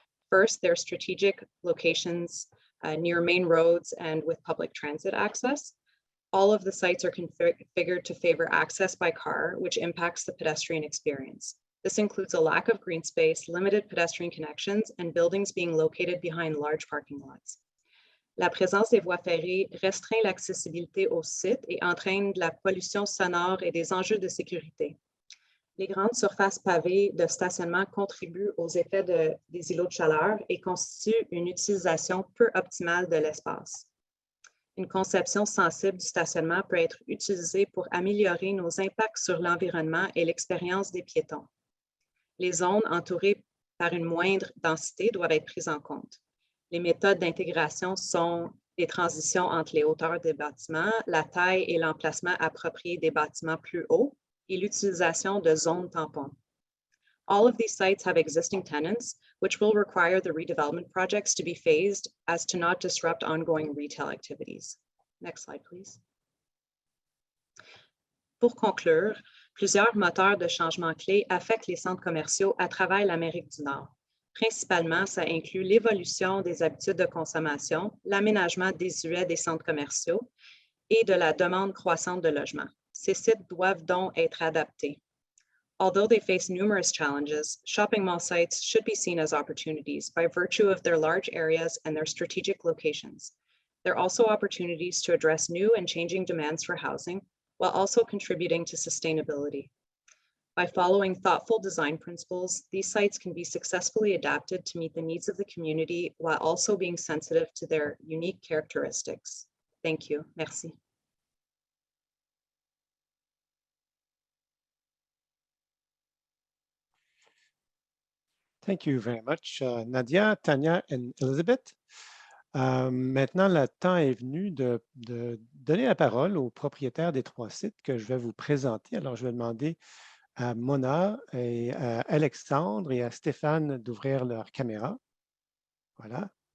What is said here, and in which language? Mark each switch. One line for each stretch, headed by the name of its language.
English: First, their strategic locations near main roads and with public transit access. All of the sites are configured to favor access by car, which impacts the pedestrian experience. This includes a lack of green space, limited pedestrian connections, and buildings being located behind large parking lots.
French: La présence des voies ferrées restreint l'accessibilité au site et entraîne de la pollution sonore et des enjeux de sécurité. Les grandes surfaces pavées de stationnement contribuent aux effets des îlots de chaleur et constituent une utilisation peu optimale de l'espace. Une conception sensible du stationnement peut être utilisée pour améliorer nos impacts sur l'environnement et l'expérience des piétons. Les zones entourées par une moindre densité doivent être prises en compte. Les méthodes d'intégration sont les transitions entre les hauteurs des bâtiments, la taille et l'emplacement approprié des bâtiments plus hauts et l'utilisation de zones tampons.
English: All of these sites have existing tenants, which will require the redevelopment projects to be phased as to not disrupt ongoing retail activities. Next slide, please.
French: Pour conclure, plusieurs moteurs de changement clés affectent les centres commerciaux à travers l'Amérique du Nord. Principalement, ça inclut l'évolution des habitudes de consommation, l'aménagement désuet des centres commerciaux et de la demande croissante de logements. Ces sites doivent donc être adaptés.
English: Although they face numerous challenges, shopping mall sites should be seen as opportunities by virtue of their large areas and their strategic locations. They're also opportunities to address new and changing demands for housing, while also contributing to sustainability. By following thoughtful design principles, these sites can be successfully adapted to meet the needs of the community while also being sensitive to their unique characteristics. Thank you.
French: Merci.
English: Thank you very much, Nadia, Tanya, and Elizabeth.
French: Maintenant, le temps est venu de donner la parole aux propriétaires des trois sites que je vais vous présenter. Alors, je vais demander à Mona et à Alexandre et à Stéphane d'ouvrir leur caméra. Voilà.